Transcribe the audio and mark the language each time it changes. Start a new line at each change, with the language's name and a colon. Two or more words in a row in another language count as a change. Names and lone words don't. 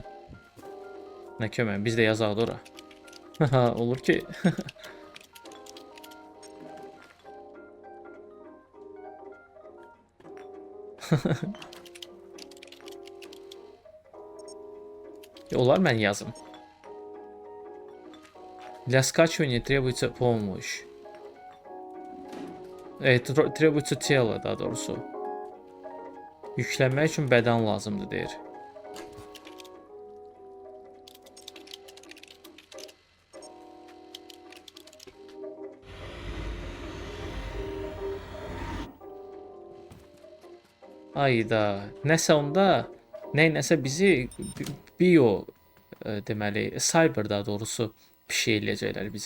Azerbaijani: Nə kömək? Biz də yazaq da ora. Olur ki. Olar mən yazım.
Russian: Для скачивания требуется помощь. Требуется тело,
Azerbaijani: daha doğrusu. Yüklənmək üçün bədən lazımdır deyir. Ayda, nəsə onda, nəsə bizi bio deməli, cyber daha doğrusu bir şey eləyəcəklər bizi.